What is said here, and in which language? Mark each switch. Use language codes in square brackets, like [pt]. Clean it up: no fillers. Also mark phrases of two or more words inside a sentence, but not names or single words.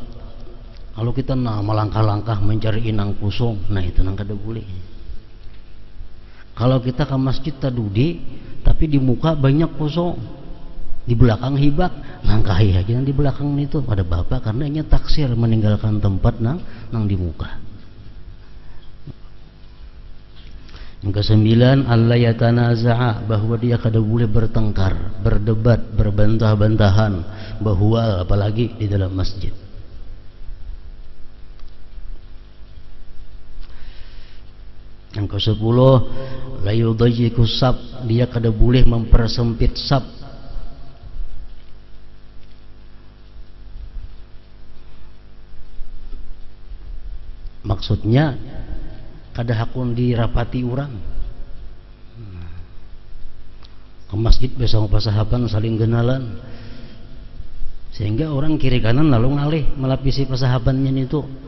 [bjn] Kalau kita melangkah-langkah mencari inang kosong, nah itu nang kada boleh. Kalau kita ke masjid tadudi, tapi di muka banyak kosong. Di belakang hibak, langkahi aja yang di belakang itu pada bapak karena ini taksir meninggalkan tempat nang di muka. Yang kesembilan, [ar] ألا يتنازع, [bjn] bahwa dia kada boleh bertengkar, berdebat, berbantah-bantahan, bahwa apalagi di dalam masjid. [id] Yang kesepuluh, [ar] لا يضيق الصف, [bjn] dia kada boleh mempersempit sab. Maksudnya kada hakun dirapati orang. Ke masjid besok pasahaban saling kenalan, sehingga orang kiri kanan lalu ngalih melapisi pasahabannya itu.